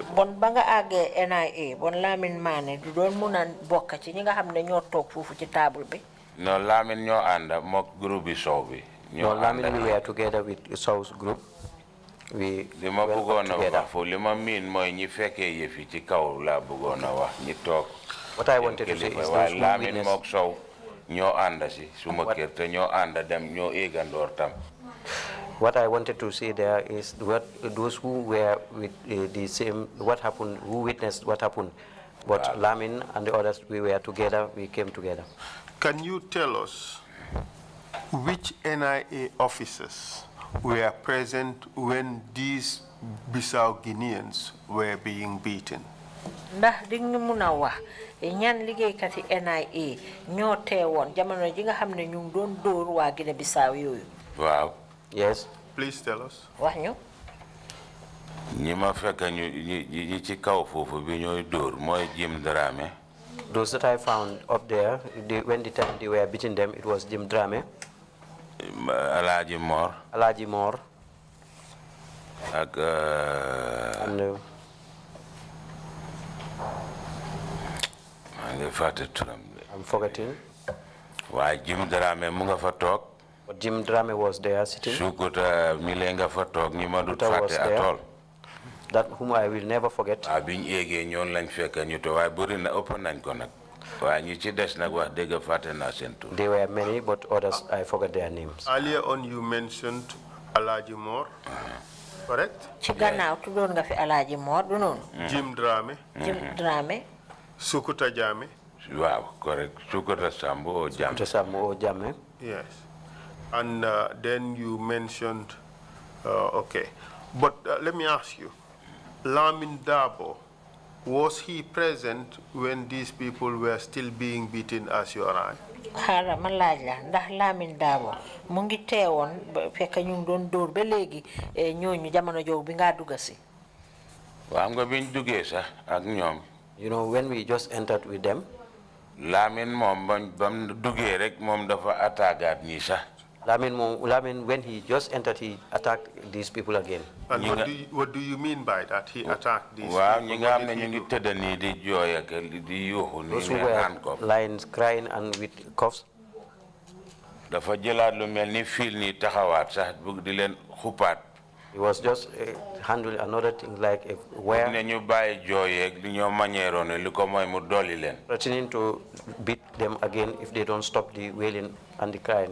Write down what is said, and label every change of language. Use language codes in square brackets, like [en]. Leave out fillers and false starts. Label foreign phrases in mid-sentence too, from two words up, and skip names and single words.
[wo] Bon banga agé NIA bon Lamin Mane du doon mëna bokk ci ñi nga xam ne ñoo toog foofu ci table bi. No, Lamin ñoo ànda mook groupe bi Sow bi. [en] No, Lamin we were together with Sow's group. We [wo] lima bëggoon a [en] together. [wo] wax foofu lima miin mooy ñi fekkee yëf yi ci kaw laa bëggoon a wax ñi toog. [en] What I wanted to say is those who Lamin witnessed. [wo] mook Sow ñoo ànda si suma kër te ñoo ànda dem ñoo éegandoor tam. [en] What I wanted to say there is those who were with the same, who witnessed what happened. But Lamin and the others, we were together, we came together. Can you tell us which NIA officers were present when these Bissau Guineans were being beaten? [wo] Ndax di nga mëna wax ñan liggéeykat yi NIA ñoo teewoon jamono ji nga xam ne ñu ngi doon dóor waa Guinée Bissau yooyu. Waaw. [en] Yes. Please tell us. [wo] Wax ñu. ñi ma fekk ñi ci kaw foofu bi ñooy dóor mooy Jim Dramé. [en] Those that I found up there, when the time they were beating them, it was Jim Dramé. [wo] Alaaji Mor. Ak [en] And I'm forgetting. [wo] Waaye Jim Dramé mu nga fa toog. [en] But Jim Dramé was there sitting. [wo] Sukuta mi lee nga fa toog ñi ma dut [en] Sukuta was [wo] fàtte [en] there. at all. That whom I will never forget. [wo] Biñ éegee ñoon lañ fekk ñu to waaye bëri na ëpp nañ ko nag. Waaye ñi ci des nag wax dëgg fàtte naa seen tur. [en] There were many, but others, I forgot their names. Earlier on, you mentioned Alaaji Mor, correct? [wo] Ci gannaaw tuddoon nga fi Alaaji Mor du noonu. Jim Dramé. Jim Dramé. Sukuta Jammeh. [en] Wow, correct. Sukuta Sambo or Jammeh. Sukuta Sambo or Jammeh. Yes. And then you mentioned, okay. But let me ask you, Lamin Dabo, was he present when these people were still being beaten as you arrived? [wo] Xaaral ma laaj la ndax Lamin Dabo mu ngi teewoon fekk ñu ngi doon dóor ba léegi ñooñu jamono jooju bi nga dugg si. Waaw nga biñ duggee sax ak ñoom. [en] You know, when we just entered with them, [wo] Lamin moom bam duggee rek moom dafa attaquaat ñi sax. [en] Lamin, when he just entered, he attacked these people again. And what do you mean by that? He attacked these people? Wow, Those who were lying, crying, and with coughs. He was just handling another thing like a wire, threatening to beat them again if they don't stop the wailing and the crying.